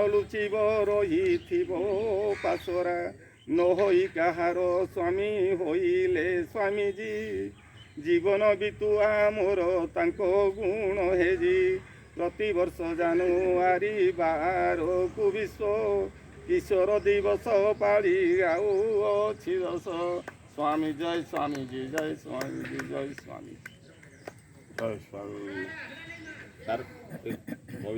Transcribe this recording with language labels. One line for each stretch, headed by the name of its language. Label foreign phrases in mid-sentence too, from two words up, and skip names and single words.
Odia: ଲୁଚିବ ରହିଥିବ ପାଶୋରା ନ ହୋଇ କାହାର ସ୍ୱାମୀ ହୋଇଲେ ସ୍ୱାମୀଜୀ ଜୀବନ ବିତୁଆ ମୋର ତାଙ୍କ ଗୁଣ ହେଜି ପ୍ରତିବର୍ଷ ଜାନୁଆରୀ 12କୁ ବିଶ୍ୱ କିଶୋର ଦିବସ ପାଳି ଆଉଅଛି ଦଶ
Hindi: स्वामी जय स्वामी जी जय स्वामी जी जय स्वामी जय स्वामी।